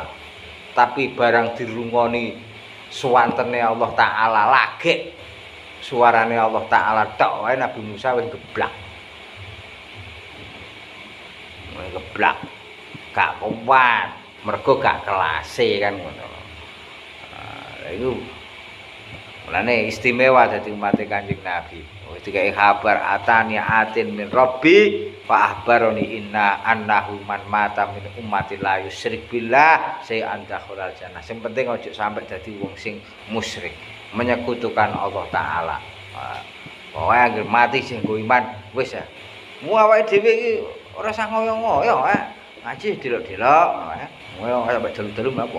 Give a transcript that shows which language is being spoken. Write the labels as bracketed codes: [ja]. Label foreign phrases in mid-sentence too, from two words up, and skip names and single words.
[jv] Tapi barang dirungoni suwantene Allah Ta'ala lagi suarane Allah Ta'ala tok wae Nabi Musa wis geblak. Geblak. Gak kuat, mergo gak kelase kan ngono. Lah iku mulane istimewa dadi umat Kanjeng Nabi. Wis dikai kabar [ar] أتاني آت من ربي فأخبرني إن أنه من مات من أمتي لا يشرك بالله شيئا دخل الجنة. [jv] Sing penting aja sampai dadi wong sing musyrik, menyekutukan Allah Ta'ala. Pokoke anggere mati sing nggo iman wis ya. Mu awake dhewe iki ora usah ngoyo-ngoyo, ngaji delok-delok, ngoyo sampe dalu-dalu apa.